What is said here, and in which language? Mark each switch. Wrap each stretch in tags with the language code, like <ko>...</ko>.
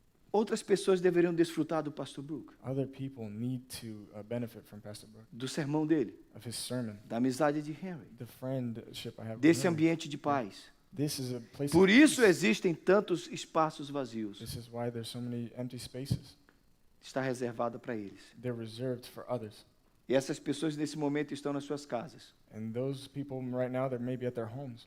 <pt>Outras pessoas deveriam desfrutar do Pastor Brook,</pt> <en>Other people need to benefit from Pastor Brooke,</en> <pt>do sermão dele,</pt> <en>of his sermon,</en> <pt>da amizade de Henry,</pt> <en>the friendship I have with</en> <pt>desse</pt> <en>him.</en> <pt>ambiente de paz.</pt> <en>This is a place</en> <pt>Por</pt> <en>of</en> <pt>isso</pt> <en>peace.</en> <pt>existem tantos espaços vazios.</pt> <en>This is why there's so many empty spaces.</en> <pt>Está reservado para eles.</pt> <en>They're reserved for others.</en> <pt>E essas pessoas nesse momento estão nas suas casas.</pt> <en>And those people right now, they're maybe at their homes,</en>